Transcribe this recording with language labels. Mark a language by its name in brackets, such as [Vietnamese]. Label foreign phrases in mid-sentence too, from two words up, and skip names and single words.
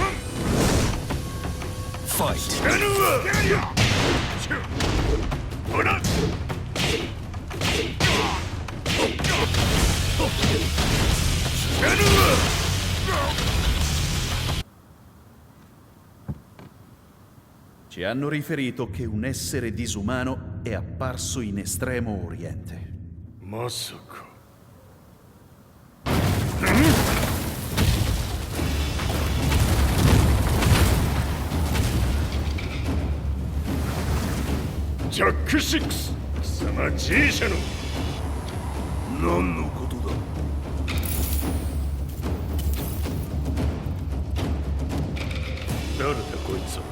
[English] Fight. [Japanese] ほら。 [Italian] Ci hanno riferito che un essere disumano è apparso in Estremo Oriente. [Japanese] まさか。ジャック6、貴様 G 社の何のことだ。誰だこいつは。